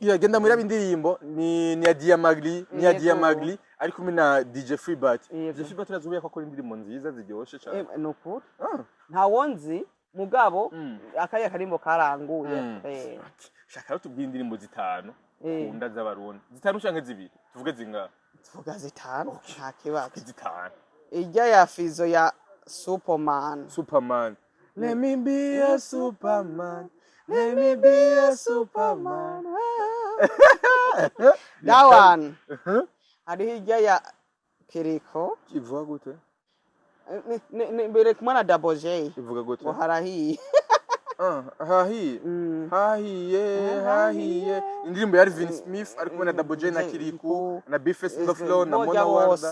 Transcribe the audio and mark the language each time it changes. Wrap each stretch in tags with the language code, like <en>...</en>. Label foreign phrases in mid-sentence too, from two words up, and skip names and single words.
<rn>genda muri abindirimbo ni ya Diamagri ari kumwe na DJ Freebird DJ Freebird arazuye ko akora indirimbo nziza ziryoshe cyane nukuri nta wonzi mugabo akanya karimbo karanguye shaka tubwira indirimbo zitanu kunda z'abarundi zitanu canke zibiri tuvuge zinga vuga zitanu nta kibazo. zitanu. Ijya ya Fizo ya Superman.</rn> <en>Superman. Let me be a Superman. Let me be a Superman. That one.</en> <rn>Hariho ijya ya Kiriko. Kivuga gute? Mbere kumwe na Double J. Kivuga gute? Ngo harahiye. Hahiye. Indirimbo ya Alvin Smith ari kumwe na Double J na Kiriku na Bface the Flow na Mona Warda.</rn>